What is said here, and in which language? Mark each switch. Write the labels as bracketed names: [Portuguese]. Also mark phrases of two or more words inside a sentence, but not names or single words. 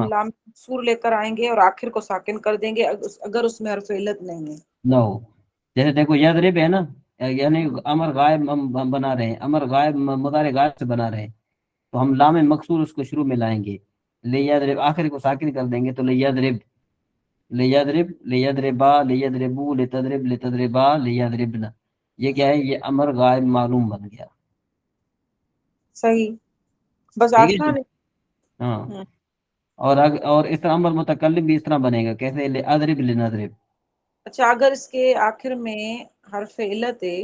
[Urdu] لام مکسور لے کر آئیں گے اور آخر کو ساکن کر دیں گے اگر اس میں حرف علت نہیں ہے. نہ ہو. جیسے دیکھو یضرب ہے نا، یعنی امر غائب ہم بنا رہے ہیں، امر غائب مضارع غائب سے بنا رہے ہیں، تو ہم لام مقصور اس کو شروع میں لائیں گے. [Arabic] لیضرب [Urdu] آخر کو ساکن کر دیں گے تو [Arabic] لیضرب لیضرب لیضربا لیضربو لتضرب لتضربا لیضربنا. [Urdu] یہ کیا ہے؟ یہ امر غائب معلوم بن گیا. صحیح، بس ٹھیک ہے جی. آسان ہے. ہاں ہوں. اور اس طرح امر متکلم بھی اس طرح بنے گا. [Arabic] کیسے؟ لأضرب لنضرب. [Urdu] اچھا اگر اس کے آخر میں حرف علت ہے